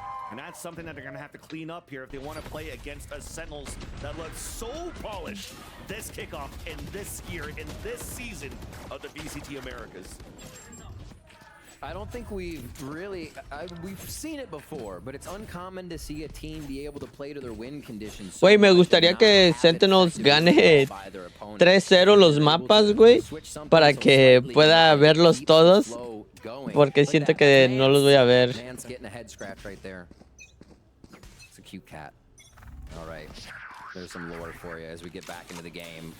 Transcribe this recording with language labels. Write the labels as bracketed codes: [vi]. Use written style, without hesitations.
[en] And that's something that they're going to have to clean up here if they want to play against a Sentinels that looks so polished this kickoff in this year, in this season of the VCT Americas. I don't think we've seen it before, but it's uncommon to see a team be able to play to their win conditions. [es] Güey, me gustaría que Sentinels gane 3-0 los mapas, güey, para que pueda verlos todos, porque siento que no los voy a ver. [en] Man's getting a head scratch right there. It's a cute cat. All right. There's some lore for you as we get back into the game.